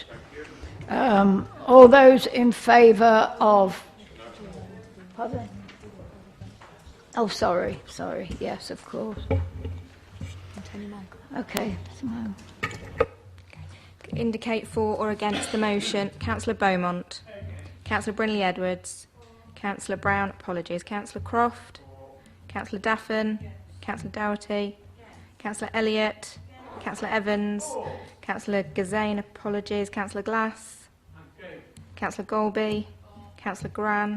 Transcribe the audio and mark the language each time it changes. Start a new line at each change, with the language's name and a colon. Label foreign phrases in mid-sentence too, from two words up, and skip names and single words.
English: All those in favour of... Pardon? Oh, sorry, yes, of course. Okay. Indicate for or against the motion. Councillor Beaumont. Councillor Brindley Edwards. Councillor Brown, apologies. Councillor Croft. Councillor Daffin. Councillor Doherty. Councillor Elliott. Councillor Evans. Councillor Gazane, apologies. Councillor Glass. Councillor Golby. Councillor Gran.